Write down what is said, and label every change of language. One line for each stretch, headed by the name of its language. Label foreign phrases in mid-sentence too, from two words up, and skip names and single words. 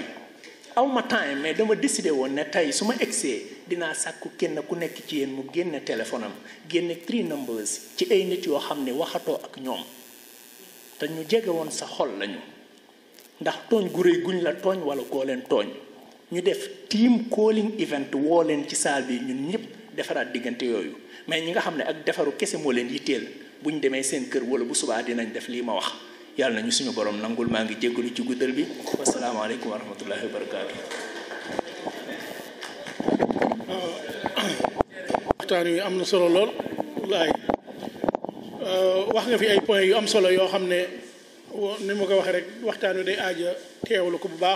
Wolof: aw ma time mais dama décidé woon ne tey su ma egsee dinaa sàkku kenn ku nekk ci yéen mu génne téléphone am génne 3 numbers ci ay nit yoo xam ne waxatoo ak ñoom te ñu jege woon sa xol lañu ndax tooñ gu réy guñ la tooñ wala koo leen tooñ ñu def
English: team calling event
Wolof: woo leen ci saal bi ñun ñëpp defaraat diggante yooyu mais ñi nga xam ne ak defaru kese moo leen yitteel bu ñu demee seen kër wala bu subaa dinañ def lii ma wax yàlla na ñu suñu borom nangul maa ngi jéggalu ci guddal bi
Arabic: والسلام عليكم ورحمة الله وبركاته.
Wolof: waxtaan wi am na solo lool wallaay wax nga fi ay points yu am solo yoo xam ne ni ma ko waxee rek waxtaan wi day aaja teewlu ko bu baax.